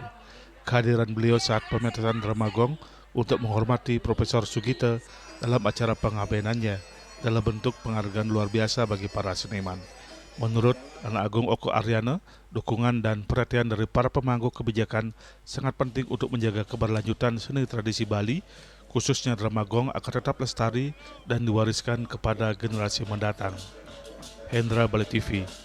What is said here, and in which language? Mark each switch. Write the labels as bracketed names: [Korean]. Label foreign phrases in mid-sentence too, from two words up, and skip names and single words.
[Indonesian] Kehadiran beliau saat pementasan Dramagong untuk menghormati Profesor Sugite dalam acara pengabenannya dalam bentuk penghargaan luar biasa bagi para seniman. Menurut Anak Agung Oko Aryana, dukungan dan perhatian dari para pemangku kebijakan sangat penting untuk menjaga keberlanjutan seni tradisi Bali, khususnya Dramagong akan tetap lestari dan diwariskan kepada generasi mendatang. Hendra, Bali TV.